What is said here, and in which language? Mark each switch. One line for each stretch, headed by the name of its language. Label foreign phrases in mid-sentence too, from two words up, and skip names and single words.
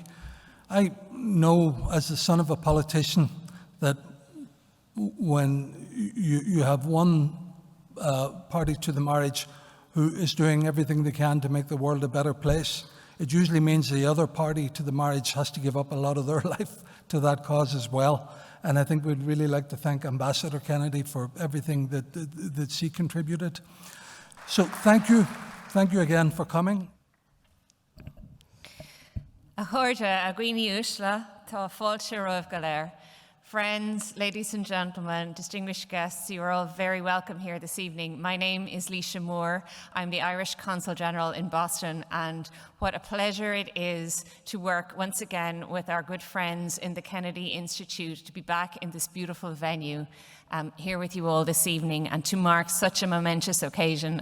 English: I know as the son of a politician that when you have one party to the marriage who is doing everything they can to make the world a better place, it usually means the other party to the marriage has to give up a lot of their life to that cause as well. And I think we'd really like to thank Ambassador Kennedy for everything that she contributed. So thank you again for coming.
Irish: A chuirde a gcuine uaisle tá fáilte romh go léir.
English: Friends, ladies and gentlemen, distinguished guests, you are all very welcome here this evening. My name is Leisha Moore. I'm the Irish Consul General in Boston, and what a pleasure it is to work once again with our good friends in the Kennedy Institute, to be back in this beautiful venue here with you all this evening and to mark such a momentous occasion.